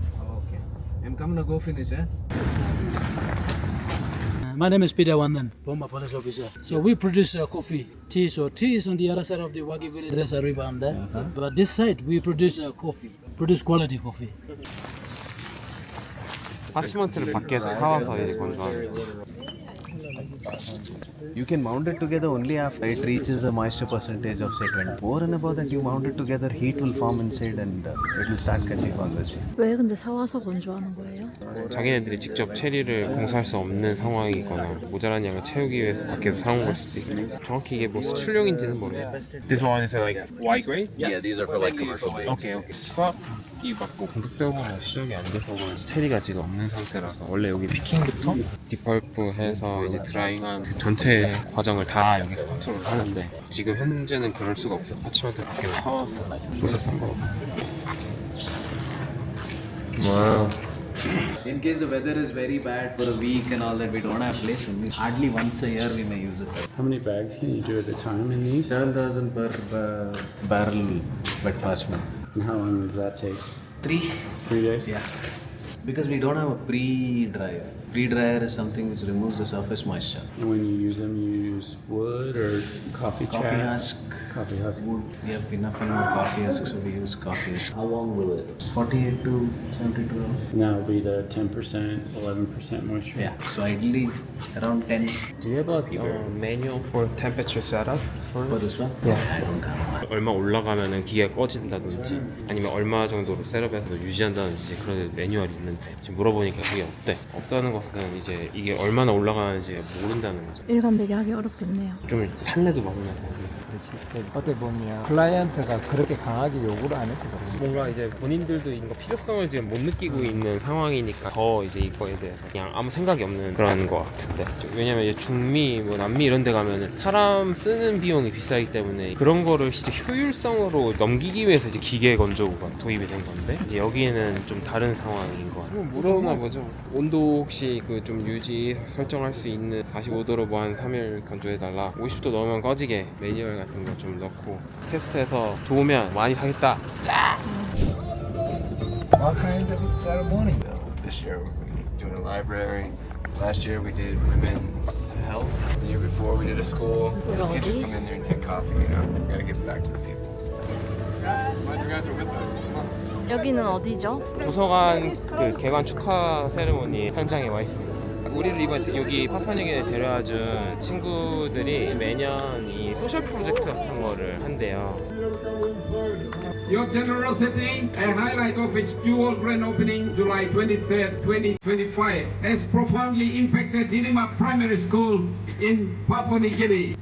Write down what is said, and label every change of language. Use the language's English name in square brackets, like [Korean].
[English] Okay. I'm coming to go finish, eh? My name is Peter Wandan, former police officer. So we produce coffee, tea. So tea is on the other side of the Wagi village. There's a river on there. But this side we produce coffee, produce quality coffee. [Korean] 파치먼트를 밖에서 사와서 이제 건조하는 거. [English] You can mount it together only after it reaches a moisture percentage of say 24 and above that. You mount it together, heat will form inside and it will start catching fungus. [Korean] 왜 근데 사와서 건조하는 거예요? 자기네들이 직접 체리를 공사할 수 없는 상황이거나 모자란 양을 채우기 위해서 밖에서 사온 걸 수도 있고, 정확히 이게 뭐 수출용인지는 모르겠어요. [English] This one is like Y grade? Yeah, these are for like commercial beans. 오케이. [Korean] 수확이 맞고 본격적으로 시작이 안 돼서 체리가 지금 없는 상태라서 원래 여기 피킹부터 디펄프 해서 이제 드라잉한 그 전체 과정을 다 여기서 컨트롤 하는데 지금 현재는 그럴 수가 없어. 파치먼트 밖에서 사와서 모사 싼 거. [English] 와우. In case the weather is very bad for a week and all that, we don't have place. Hardly once a year we may use it. How many bags can you do at a time in these? 7,000 per barrel wet parchment. And how long does that take? 3 days? Yeah. Because we don't have a pre-dryer. Pre-dryer is something which removes the surface moisture. When you use them, you use wood or coffee Coffee chaff? husk. Coffee husk. Wood. We have enough and more coffee husk, so we use coffee husk. How long will it? 48 to 72 hours. And that will be the 10%, 11% moisture. Yeah. So ideally around 10 Do you have a manual for temperature setup for this one. Yeah. I don't have. [Korean] 얼마 올라가면은 기계가 꺼진다든지 아니면 얼마 정도로 셋업해서 유지한다든지 그런 매뉴얼이 있는데 지금 물어보니까 그게 없다는 것은 이제 이게 얼마나 올라가는지 모른다는 거죠. 일관되게 하기 어렵겠네요. 좀 탄내도 많이 나고 시스템 어떻게 보면 클라이언트가 그렇게 강하게 요구를 안 해서 그런 뭔가 이제 본인들도 이거 필요성을 지금 못 느끼고 있는 상황이니까 더 이제 이거에 대해서 그냥 아무 생각이 없는 그런 거 같은데, 왜냐면 이제 중미 뭐 남미 이런 데 가면은 사람 쓰는 비용이 비싸기 때문에 그런 거를 진짜 효율성으로 넘기기 위해서 이제 기계 건조구가 도입이 된 건데, 이제 여기는 좀 다른 상황인 것 같아요. 물어보나 보죠. 온도 혹시 그 좀 유지 설정할 수 있는 45도로 뭐 한 3일 건조해달라, 50도 넣으면 꺼지게 매뉴얼 같은 거 좀 넣고 테스트해서 좋으면 많이 사겠다. [English] What kind of ceremony? This year we're doing a library. Last year we did women's health. The year before we did a school. You can't just come in there and take coffee, you know. We gotta give back to the people. Glad you guys are with us. [Korean] 여기는 어디죠? 도서관 그 개관 축하 세레모니 현장에 와 있습니다. 우리를 이번 여기 파푸아뉴기니에 데려와준 친구들이 매년 이 소셜 프로젝트 같은 거를 한대요. [English] Your generosity, a highlight of its dual grand opening July 23rd, 2025, has profoundly impacted Nirima Primary School in Papua New Guinea.